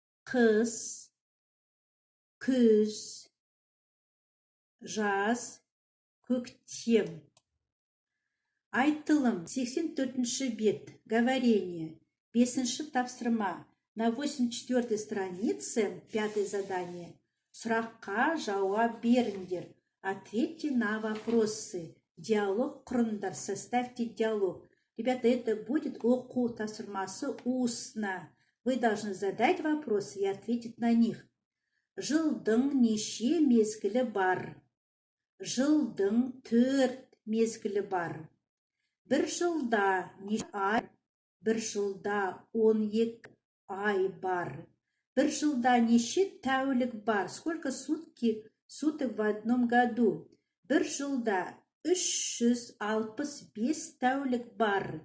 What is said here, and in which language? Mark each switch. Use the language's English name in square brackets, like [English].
[Kazakh] Қыс. Күз. Жаз. Көктем. Айтылым 84 бет. Говорение. [Russian] 5 тапсырма. На 84 странице 5 задание. [Kazakh] Сұраққа жауап беріңдер. [Russian] Ответьте на вопросы. Диалог құрыңдар. Составьте диалог. Ребята, это будет оқу тапсырмасы устно. Вы должны задать вопросы и ответить на них. [Kazakh] Жылдың неше мезгілі бар? Жылдың 4 мезгілі бар. Bir жылда неше ай? Bir жылда 12 ай бар. Bir жылда неше тәулік бар? Сколько суток в одном году? Bir жылда 365 тәулік бар.